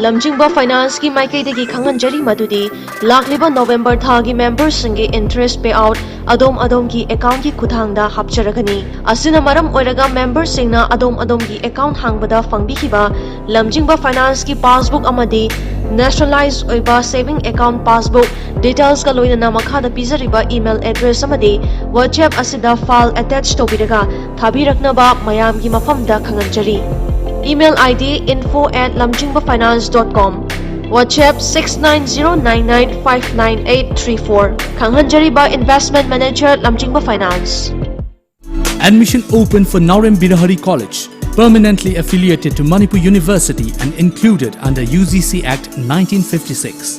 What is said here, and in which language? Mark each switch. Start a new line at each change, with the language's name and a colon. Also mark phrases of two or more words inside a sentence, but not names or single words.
Manipuri: lamjingba finance ki maikaidagi khanganjari madudi lakliba November thagi members singi
English: interest payout
Manipuri: adom ki account ki khuthangda hapcharagani asina maram oiraga members singna adom ki account hangbada fangbikhiba lamjingba finance ki passbook amadi nationalized oiba
English: saving account passbook details
Manipuri: ka loina namakha da pizariba
English: email address
Manipuri: amadi WhatsApp asida
English: file attached
Manipuri: tobiraga thabiraknaba mayam gi mafamda khanganjari
English: email ID
Manipuri: info@lamjingbafinance.com WhatsApp 6909959834 Kanghanjariba
English: Investment Manager
Manipuri: Lamjingba Finance.
English: Admission open for Naurem Birahari College, permanently affiliated to Manipur University and included under UGC Act 1956.